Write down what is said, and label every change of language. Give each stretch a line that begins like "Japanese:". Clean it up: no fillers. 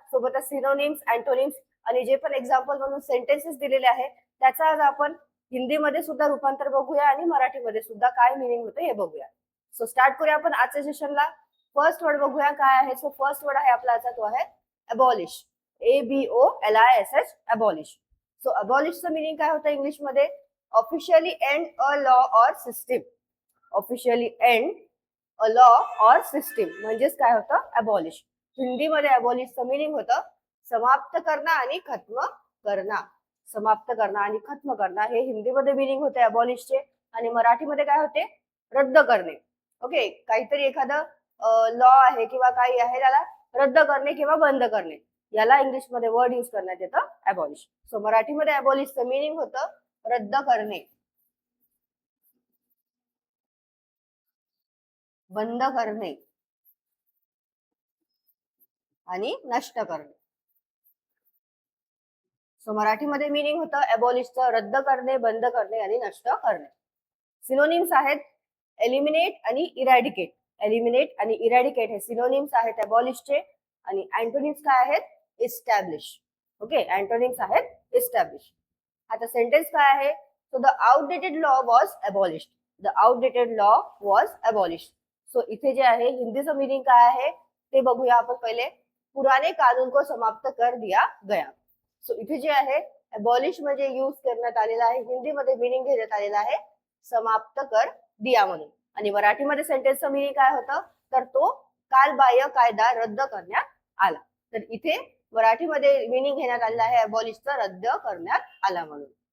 Marathi: सोबतच synonyms, antonyms आणि जे पण एक्झाम्पल म्हणून सेंटेन्सेस दिलेले आहे त्याचा आज आपण हिंदीमध्ये सुद्धा रूपांतर बघूया आणि मराठीमध्ये सुद्धा काय मीनिंग होतं हे बघूया. सो स्टार्ट करूया आपण आजच्या सेशनला. फर्स्ट वर्ड बघूया काय आहे. सो फर्स्ट वर्ड आहे आपला आजचा तो आहे abolish. ABOLISH abolish. So अबॉलिशचं meaning काय होतं इंग्लिश मध्ये?
English: Officially end a law or system. Officially end a law or system
Marathi: म्हणजेच काय होतं?
English: Abolish.
Marathi: हिंदीमध्ये अबॉलिशचं मिनिंग होतं समाप्त करणं आणि खत्म करणं. समाप्त करणं आणि खत्म करणं हे हिंदीमध्ये मिनिंग होते अबॉलिशचे. आणि मराठीमध्ये काय होते? रद्द करणे. ओके, काहीतरी एखादं लॉ आहे किंवा काही आहे त्याला रद्द करणे किंवा बंद करणे, याला इंग्लिशमध्ये वर्ड यूज करण्यात येतं अबॉलिश. सो मराठीमध्ये अबॉलिशचं मिनिंग होतं रद्द करणे, बंद करणे आणि नष्ट करणे. सो मराठीमध्ये मिनिंग होतं अबॉलिशचं रद्द करणे, बंद करणे आणि नष्ट करणे. सिनोनिम्स आहेत एलिमिनेट आणि इरॅडिकेट. एलिमिनेट आणि इरॅडिकेट हे सिनोनिम्स आहेत अबॉलिशचे. आणि अँटोनिम्स काय आहेत? इस्टॅब्लिश. ओके, अँटोनिम्स आहेत इस्टॅब्लिश. आता सेंटेन्स काय आहे?
English: So the outdated law was abolished. The outdated law was abolished.
Marathi: So इथे जे आहे हिंदीचं मिनिंग काय आहे ते बघूया आपण पहिले.
Hindi: पुराने कानून को समाप्त कर दिया गया.
Marathi: सो इथे जे आहे अबॉलिश म्हणजे यूज करण्यात आलेला आहे, हिंदीमध्ये मिनिंग घेण्यात आलेला आहे
Hindi: समाप्त कर दिया
Marathi: म्हणून. आणि मराठीमध्ये सेंटेन्सचं मिनिंग काय होतं? तर तो कालबाह्य कायदा रद्द करण्यात आला. तर इथे मराठीमध्ये मिनिंग घेण्यात आलेला आहे अबॉलिशचा रद्द करण्यात आला म्हणून.